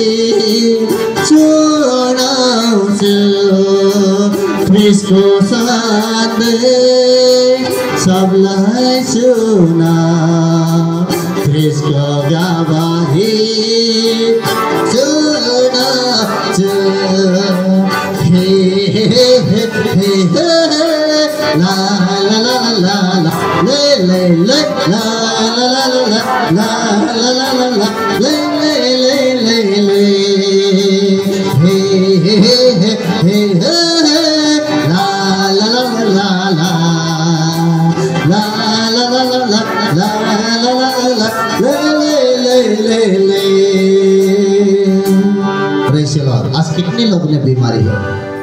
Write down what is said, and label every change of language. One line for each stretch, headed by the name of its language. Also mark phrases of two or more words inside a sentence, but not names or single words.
Nepali: सुनाउँछु Kristus सन्देश सबलाई सुनाऊ कृष्ण गवाही सुनाउँछु हे हे हे हे la la la la la le le le la la la la la la la la la le le le le le he he he he la la la la la la la la la la la la la le le le le
English: Praise the Lord.
Hindi: आज कितने लोगों ने बीमारी है